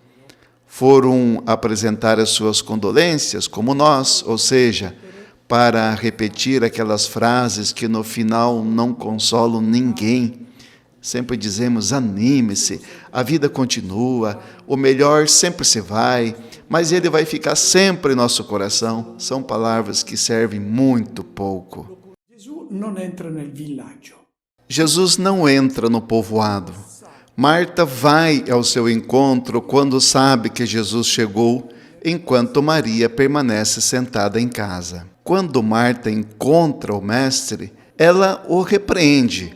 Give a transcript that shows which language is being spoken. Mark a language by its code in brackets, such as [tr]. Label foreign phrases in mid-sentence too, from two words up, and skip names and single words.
[pt] Foram apresentar as suas condolências, como nós, ou seja, para repetir aquelas frases que no final não consolam ninguém. Sempre dizemos: anime-se, a vida continua, o melhor sempre se vai, mas ele vai ficar sempre em nosso coração. São palavras que servem muito pouco. [it] Gesù non entra nel villaggio. [pt] Jesus não entra no povoado. Marta vai ao seu encontro quando sabe que Jesus chegou, enquanto Maria permanece sentada em casa. Quando Marta encontra o Mestre, ela o repreende.